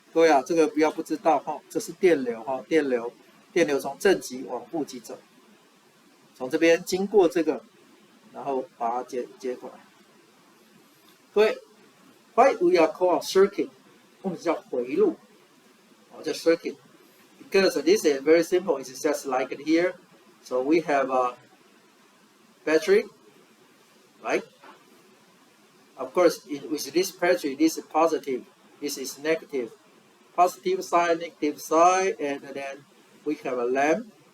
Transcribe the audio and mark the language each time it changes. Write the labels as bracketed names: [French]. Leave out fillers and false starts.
[Chinese] 各位啊，这个不要不知道哈，这是电流哈，电流从正极往负极走，从这边经过这个，然后把它接过来。各位 [English] ，why we are called circuit？ [Chinese] 我们叫回路，叫 circuit。 [English] Because this is very simple. It's just like here. So we have a battery, right? Of course, with this battery, this is positive, this is negative. Positive side, negative side, and then we have a lamp.